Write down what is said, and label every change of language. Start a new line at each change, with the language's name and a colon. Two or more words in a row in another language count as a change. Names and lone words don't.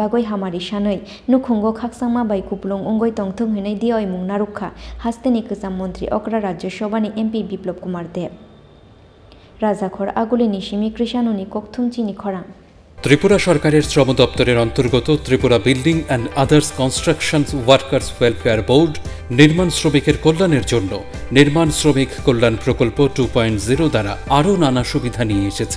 Kok Borok: bagoi hamari shanoi nukhungo khaksangma bai kuplung ongoi tongthung hinai dioi mung narukha hasteni kesam Mantri Okra Rajya Sobhani MP Biplop Kumar Deb রাজাখর আগুলিনি সিমি কৃষানুনি ককথুমচিনি খরাং
Bangla: ত্রিপুরা সরকারের শ্রম দপ্তরের অন্তর্গত ত্রিপুরা বিল্ডিং অ্যান্ড আদার্স কনস্ট্রাকশন ওয়ার্কার্স ওয়েলফেয়ার বোর্ড নির্মাণ শ্রমিকের কল্যাণের জন্য নির্মাণ শ্রমিক কল্যাণ প্রকল্প 2.0 দ্বারা আরও নানা সুবিধা নিয়ে এসেছে।